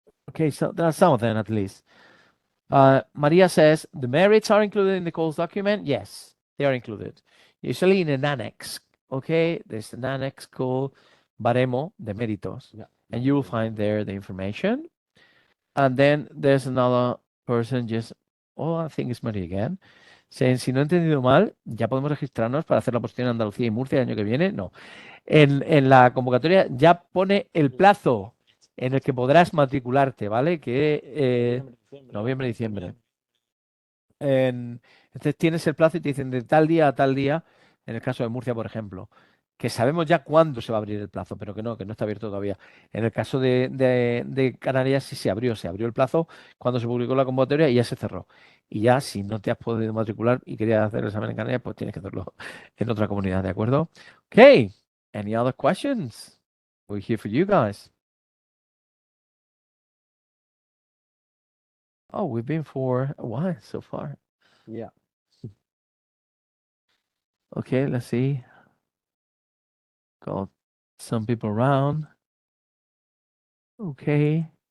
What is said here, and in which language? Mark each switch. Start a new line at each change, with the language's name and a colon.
English: Okay, so there are some of them at least. Maria says, the merits are included in the course document? Yes, they are included. Usually in an annex, okay? There's an annex called Baremo de Méritos. Yeah. And you will find there the information. And then there's another person I think it's Maria again.
Spanish: Si no he entendido mal, ya podemos registrarnos para hacer la oposición en Andalucía y Murcia el año que viene. No. En la convocatoria ya pone el plazo en el que podrás matricularte, ¿vale? Que noviembre, diciembre. Entonces tienes el plazo y te dicen de tal día a tal día, en el caso de Murcia, por ejemplo. que sabemos ya cuándo se va a abrir el plazo, pero que no está abierto todavía. En el caso de Canarias sí se abrió el plazo cuando se publicó la convocatoria y ya se cerró. Y ya si no te has podido matricular y querías hacer el examen en Canarias, pues tienes que hacerlo en otra comunidad, ¿de acuerdo?
English: Okay, any other questions? We're here for you guys. Oh, we've been for a while so far. Yeah. Okay, let's see. Got some people around. Okay.